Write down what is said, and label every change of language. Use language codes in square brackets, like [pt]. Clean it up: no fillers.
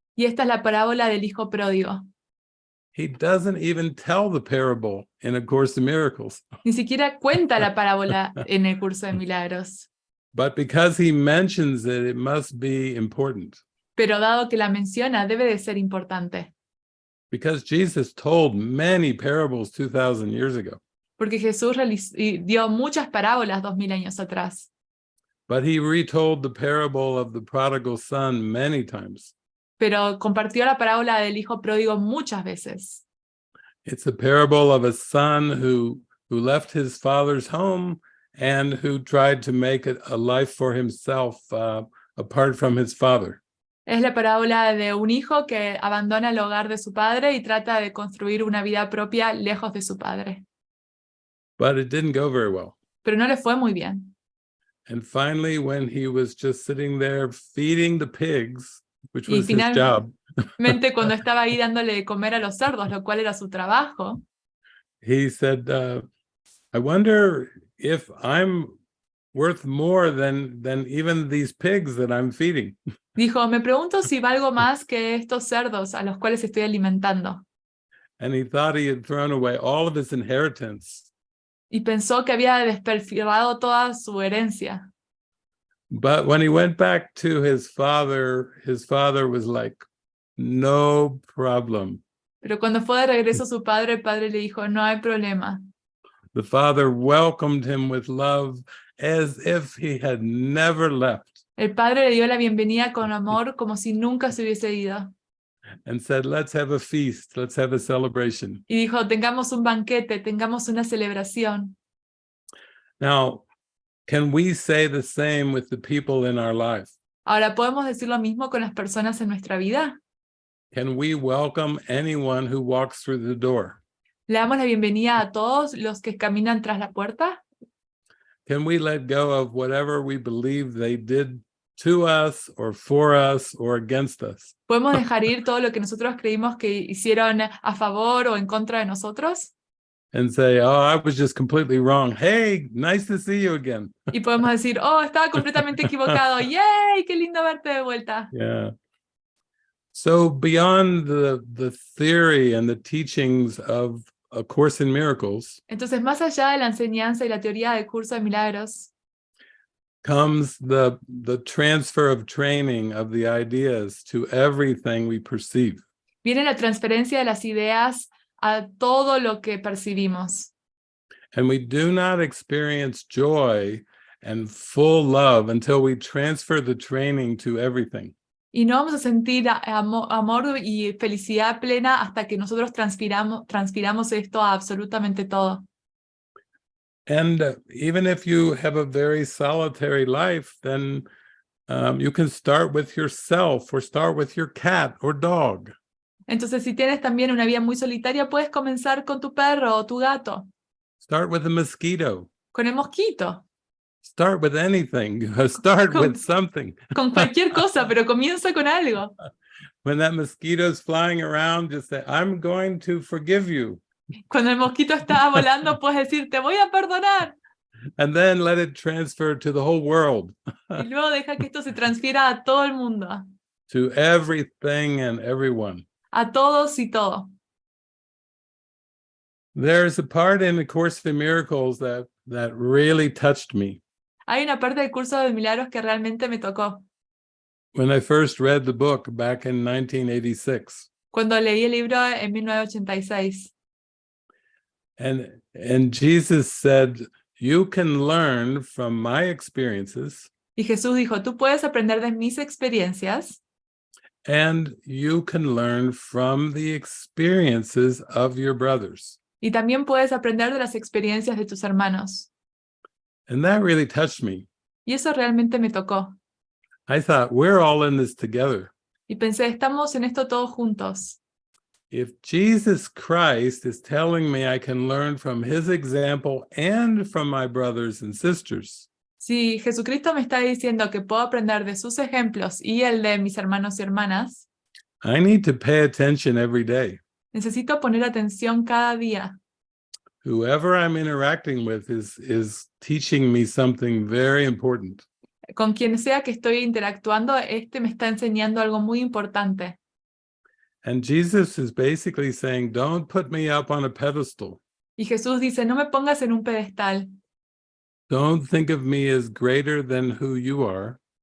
[es] y esta es la parábola del hijo pródigo. [en] He doesn't even tell the parable in A Course in Miracles. [es] Ni siquiera cuenta la parábola en el curso de Milagros, [en] But because he mentions it, it must be important. [es] pero dado que la menciona, debe de ser importante, [en] Because Jesus told many parables 2,000 years ago. [es] porque Jesús dio muchas parábolas 2000 años atrás, [en] But he retold the parable of the prodigal son many times. [es] pero compartió la parábola del hijo pródigo muchas veces. [en] It's a parable of a son who left his father's home and who tried to make a life for himself apart from his father. [es] Es la parábola de un hijo que abandona el hogar de su padre y trata de construir una vida propia lejos de su padre. [en] But it didn't go very well. [es] Pero no le fue muy bien. [en] And finally, when he was just sitting there feeding the pigs, which [es] Y [en] was his job, [es] finalmente cuando estaba ahí dándole de comer a los cerdos, lo cual era su trabajo, [en] he said, I wonder if I'm worth more than even these pigs that I'm feeding. [es] dijo, me pregunto si valgo más que estos cerdos a los cuales estoy alimentando. [en] And he thought he had thrown away all of his inheritance. [es] Y pensó que había despilfarrado toda su herencia. [en] But when he went back to his father was like, no problem. [es] Pero cuando fue de regreso a su padre, el padre le dijo, no hay problema. [en] The father welcomed him with love as if he had never left [es] El padre le dio la bienvenida con amor como si nunca se hubiese ido. [en] and said, let's have a feast, let's have a celebration. [es] Y dijo, tengamos un banquete, tengamos una celebración. [en] Now, can we say the same with the people in our life? [es] Ahora, ¿podemos decir lo mismo con las personas en nuestra vida? [en] Can we welcome anyone who walks through the door? [es] ¿Le damos la bienvenida a todos los que caminan tras la puerta? [en] Can we let go of whatever we believe they did to us or for us or against us? [es] ¿Podemos dejar ir todo lo que nosotros creímos que hicieron a favor o en contra de nosotros? [en] And say, oh, I was just completely wrong. Hey, nice to see you again. [es] Y podemos decir, oh, estaba completamente equivocado. ¡Yay! ¡Qué lindo verte de vuelta! [en] Yeah. So beyond the theory and the teachings of A Course in Miracles [es] Entonces, más allá de la enseñanza y la teoría del Curso de Milagros, [en] comes the transfer of training of the ideas to everything we perceive. [es] viene la transferencia de las ideas a todo lo que percibimos. [en] And we do not experience joy and full love until we transfer the training to everything. [es] Y no vamos a sentir amor y felicidad plena hasta que nosotros transpiramos esto a absolutamente todo. [en] And even if you have a very solitary life, then you can start with yourself or start with your cat or dog. [es] Entonces, si tienes también una vida muy solitaria, puedes comenzar con tu perro o tu gato, [en] Start with a mosquito. [es] con el mosquito, [en] Start with anything. Start with something. [es] con cualquier cosa, pero comienza con algo. [en] When that mosquito is flying around, just say, I'm going to forgive you. [es] Cuando el mosquito está volando, puedes decir, te voy a perdonar. [en] And then let it transfer to the whole world, [es] Y luego deja que esto se transfiera a todo el mundo, [en] to everything and everyone. [es] a todos y todo. [en] There's a part in the Course in Miracles that really touched me. [es] Hay una parte del Curso de Milagros que realmente me tocó. [en] When I first read the book back in 1986. [es] Cuando leí el libro en 1986. [en] And Jesus said, you can learn from my experiences. [es] Y Jesús dijo, tú puedes aprender de mis experiencias [en] And you can learn from the experiences of your brothers. [es] y también puedes aprender de las experiencias de tus hermanos. [en] And that really touched me. [es] Y eso realmente me tocó. [en] I thought, we're all in this together. [es] Y pensé, estamos en esto todos juntos. [en] If Jesus Christ is telling me I can learn from his example and from my brothers and sisters, [es] Si Jesucristo me está diciendo que puedo aprender de sus ejemplos y el de mis hermanos y hermanas, [en] I need to pay attention every day. [es] necesito poner atención cada día. [en] Whoever I'm interacting with is teaching me something very important. [es] Con quien sea que estoy interactuando, me está enseñando algo muy importante. [en] And Jesus is basically saying, don't put me up on a pedestal. [es] Y Jesús dice, no me pongas en un pedestal. [en] Don't think of me as greater than who you are.